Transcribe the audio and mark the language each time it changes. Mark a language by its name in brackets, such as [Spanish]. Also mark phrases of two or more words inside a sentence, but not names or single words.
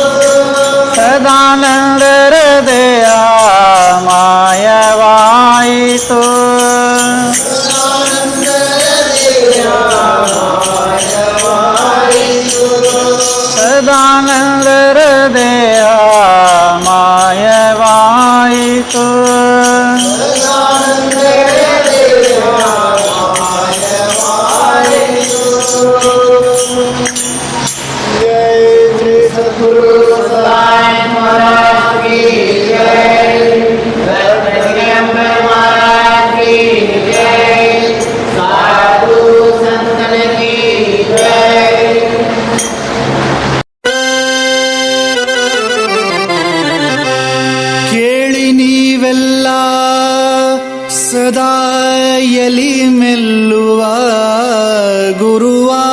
[Kannada] ಸದಾನಂದರ ದೇಹ ಮಾಯವಾಯಿತು. ಸದಾನಂದರ ದೇಹ ಮಾಯವಾಯಿತು. [Hindi] जय श्री सद्गुरु सदानंद महाराज की जय. महाराज की जय. साधु संतन की जय. [Kannada] ಕೇಳಿ ನೀವೆಲ್ಲ ಸದಾ ಎಲಿ ಮೆಲ್ಲುವ ಗುರುವ